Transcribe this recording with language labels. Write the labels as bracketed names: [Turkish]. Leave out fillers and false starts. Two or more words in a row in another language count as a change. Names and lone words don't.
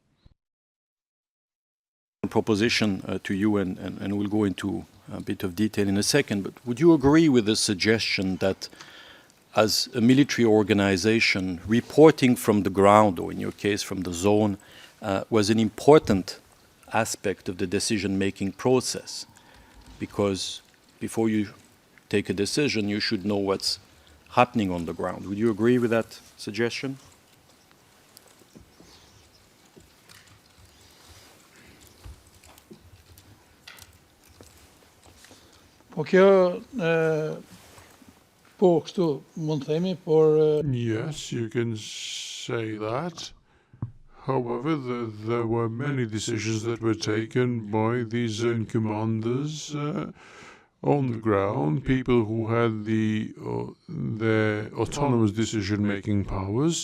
[English] Proposition to you, and we'll go into a bit of detail in a second, but would you agree with the suggestion that as a military organization, reporting from the ground, or in your case from the zone, was an important aspect of the decision-making process? Because before you take a decision, you should know what's happening on the ground. Would you agree with that suggestion? [Albanian] Po kjo po kështu mund të themi, por [English] Yes, you can say that. However, there were many decisions that were taken by the zone commanders on the ground, people who had their autonomous decision-making powers.